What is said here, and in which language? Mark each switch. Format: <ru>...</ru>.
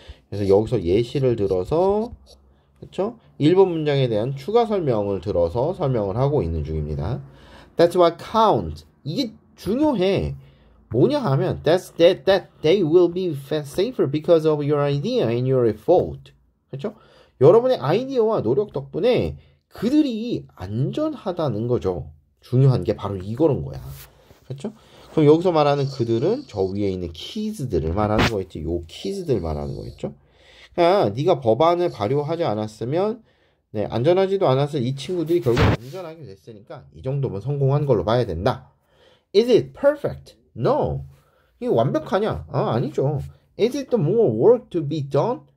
<ko>그래서 여기서 예시를 들어서 그렇죠? 1번 문장에 대한 추가 설명을 들어서 설명을 하고 있는 중입니다.</ko> <en>That's what counts.</en> <ko>이게 중요해. 뭐냐 하면</ko> <en>that they will be safer because of your idea and your effort.</en> <ko>그렇죠? 여러분의 아이디어와 노력 덕분에 그들이 안전하다는 거죠. 중요한 게 바로 이거는 거야. 그렇죠? 그럼 여기서 말하는 그들은 저 위에 있는 키즈들을 말하는 거겠지. 요 키즈들 말하는 거겠죠? 그러니까 네가 법안을 발효하지 않았으면 안전하지도 않아서 이 친구들이 결국 안전하게 됐으니까 이 정도면 성공한 걸로 봐야 된다.</ko> <en>Is it perfect? No.</en> <ko>이게 완벽하냐? 아니죠.</ko> <en>Is it more work to be done?</en>